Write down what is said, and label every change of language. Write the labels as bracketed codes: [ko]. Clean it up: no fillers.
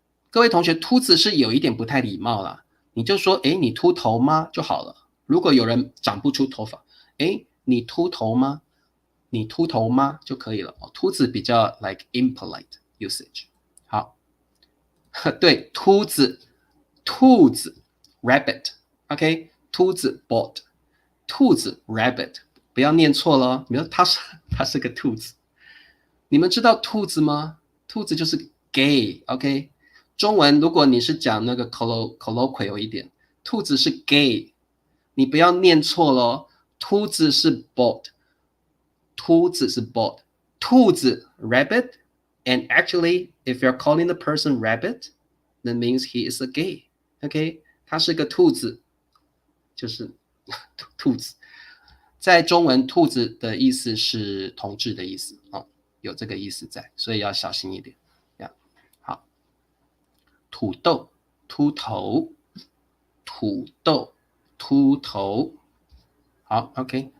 [zh] 各位同学，秃子是有一点不太礼貌啦，你就说你秃头吗就好了如果有人长不出头发，诶，你秃头吗？你秃头吗？就可以了。秃子比较 [en] like impolite usage。 [zh] 好，对，秃子，兔子 rabbit，OK，、秃子 bald， 兔子 rabbit， 不要念错了哦。比如它是个兔子，你们知道兔子吗？兔子就是 gay，OK，、中文如果你是讲那个 colloquial 一点，兔子是 gay， 你不要念错了哦。秃子是 bald， 秃子是 bald， 兔子 rabbit。 [en] And actually, if you're calling the person rabbit, that means he is a gay. [zh] OK， 他是个兔子，就是兔子。在中文，兔子的意思是同志的意思哦，有这个意思在，所以要小心一点。好，土豆，秃头，土豆，秃头。好 ，OK。